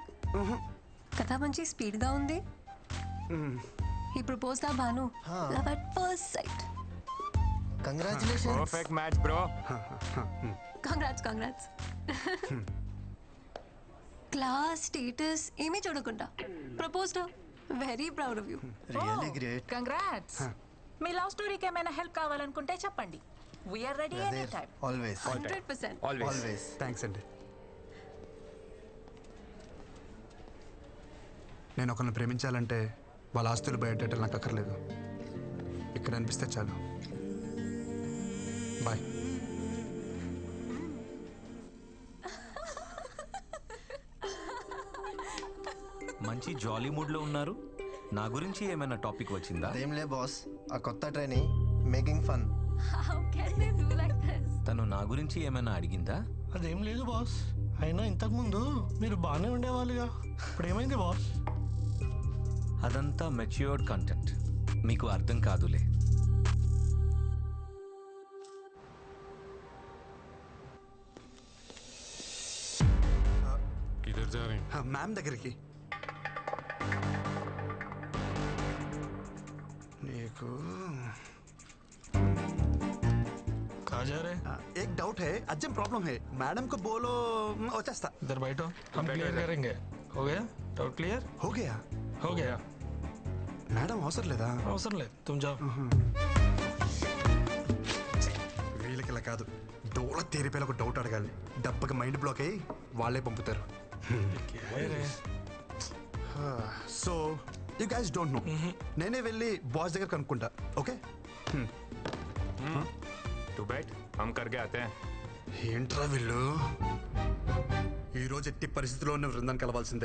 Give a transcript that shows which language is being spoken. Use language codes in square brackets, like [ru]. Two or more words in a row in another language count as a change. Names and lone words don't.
[te] కథ మంచి స్పీడ్ గా ఉంది. ఈ ప్రపోజ్ దా భాను [en] love at first sight. [te] కంగ్రాచులేషన్స్. [en] perfect match bro. [te] కంగ్రాట్స్. [en] class status [te] ఏమీ చూడకుండా ప్రపోజ్డ్. [en] very proud of you. really great. [te] కంగ్రాట్స్. మీ [en] love story [te] ఏమైనా హెల్ప్ కావాలనుకుంటే చెప్పండి. [en] we are ready any time. ఆల్వేస్ 100%. ఆల్వేస్. [te] థ్యాంక్స్ అండి. నేను ఒకరిని ప్రేమించాలంటే వాళ్ళ ఆస్తులు బయటెట్టాలి నాకు అక్కర్లేదు. ఇక్కడ అనిపిస్తే చాలు. బాయ్. మంచి [en] jolly mood [te] ఉన్నారు. నా గురించి ఏమైనా టాపిక్ వచ్చిందా? అదేంలే బాస్, ఆ కొత్త [en] trainee making fun. How can they do like this? [te] తను నా గురించి ఏమైనా అడిగిందా? అదేం లేదు బాస్, అయినా ఇంతకుముందు మీరు బాగానే ఉండేవాళ్ళుగా, ఇప్పుడు ఏమైంది బాస్? అదంతా [en] matured content, [te] మీకు అర్థం కాదులే. [hi] किधर जा रहे हैं? [te] మ్యామ్ దగ్గరికి. నీకు [hi] कहाँ जा रहे? एक डाउट है, [en] urgent problem [hi] है, मैडम को बोलो వచ్చేస్తా. इधर बैठो, हम क्लियर करेंगे. हो गया डाउट क्लियर? हो गया. हो गया. [te] మేడం అవసరం లేదా? అవసరం లేదు, [hi] तुम जाओ. [te] వీళ్ళకి ఇలా కాదు, డోల తీరిపోయి ఒక డౌట్ అడగాలి, డబ్బకి [en] mind block [te] అయ్యి వాళ్ళే పంపుతారు. [en] so you guys don't know, [te] నేనే వెళ్ళి బాస్ దగ్గర కనుక్కుంటా. ఓకే [hi] तू बैठ, हम करके आते हैं. [te] ఏంట్రా వీళ్ళు, ఈరోజు ఎట్టి పరిస్థితిలో ఉన్న బృందాన్ని కలవాల్సిందే.